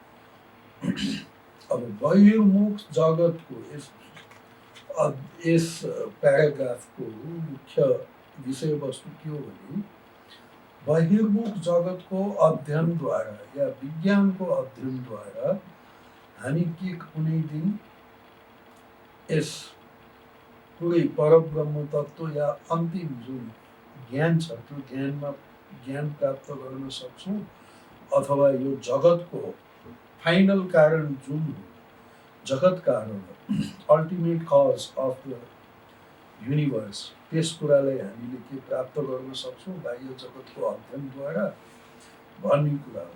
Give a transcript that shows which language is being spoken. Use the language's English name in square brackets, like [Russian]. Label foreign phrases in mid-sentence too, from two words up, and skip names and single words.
[Hindi] अब बहिर्मुख जगत को इस पैराग्राफ को मुख्य विषय वस्तु क्यों बनी? [Nepali] बहिर्मुख जगत को अध्ययन द्वारा या विज्ञान को अध्ययन द्वारा हामी के कुनै दिन यस पुरै परब्रह्म तत्व या अन्तिम जुन ज्ञान छ त्यो ज्ञान प्राप्त गर्न सक्छौँ, अथवा यो जगतको फाइनल कारण जुन हो, जगत कारण [English] ultimate cause of the universe, [Nepali] त्यस कुरालाई हामीले के प्राप्त गर्न सक्छौँ बाह्य जगतको अध्ययनद्वारा भन्ने कुरा हो।